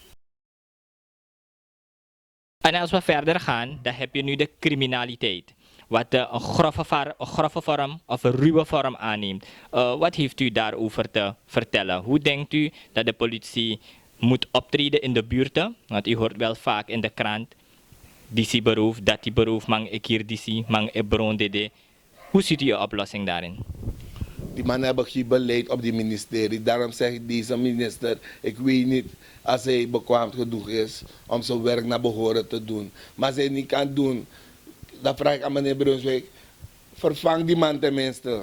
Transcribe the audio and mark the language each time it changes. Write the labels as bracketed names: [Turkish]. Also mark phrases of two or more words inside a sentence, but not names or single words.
[Dutch] En als we verder gaan, dan heb je nu de criminaliteit. Wat een grove vorm of een ruwe vorm aanneemt. Wat heeft u daarover te vertellen? Hoe denkt u dat de politie moet optreden in de buurten? Want u hoort wel vaak in de krant. [Sranan Tongo] Disi beroof, dati beroof, mang ekir disi, mang ebron dede. [Dutch] Hoe ziet u de oplossing daarin? Die mannen hebben geen beleid op die ministerie. Daarom zeg ik deze minister, ik weet niet als hij bekwaam genoeg is om zijn werk naar behoren te doen. Maar als hij niet kan doen, dan vraag ik aan meneer Brunswijk, vervang die man tenminste.